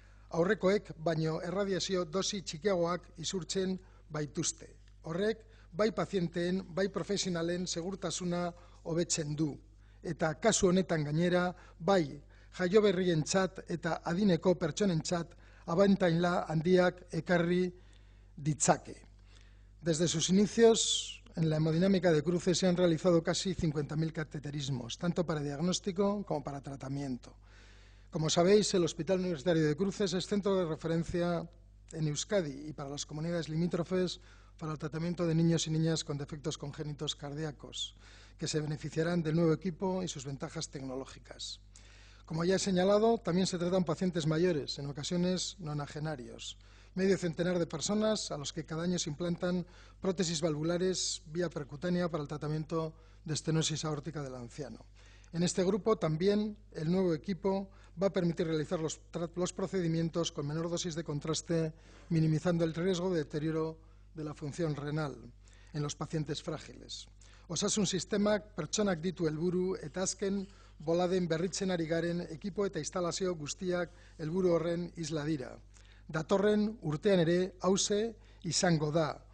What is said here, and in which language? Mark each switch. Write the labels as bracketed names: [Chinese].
[Basque] Aurrekoek baino erradiazio dosi txikiagoak isurtzen baituzte. Horrek, bai pazienteen, bai profesionalen segurtasuna hobetzen du. Eta kasu honetan gainera, bai jaioberrientzat eta adineko pertsonentzat abantaila handiak ekarri ditzake. [Spanish] Desde sus inicios, en la hemodinámica de Cruces se han realizado casi 50.000 cateterismos, tanto para diagnóstico como para tratamiento. Como sabéis, el Hospital Universitario de Cruces es centro de referencia en Euskadi y para las comunidades limítrofes para el tratamiento de niños y niñas con defectos congénitos cardíacos, que se beneficiarán del nuevo equipo y sus ventajas tecnológicas. Como ya he señalado, también se tratan pacientes mayores, en ocasiones nonagenarios, medio centenar de personas a los que cada año se implantan prótesis valvulares vía percutánea para el tratamiento de estenosis aórtica del anciano. En este grupo también el nuevo equipo va a permitir realizar los procedimientos con menor dosis de contraste, minimizando el riesgo de deterioro de la función renal en los pacientes frágiles. [Basque] Osasun sistemak pertsonak ditu helburu eta azken boladen berritzen ari garen ekipo eta instalazio guztiak helburu horren isla dira. Datorren urtean ere hauxe izango da.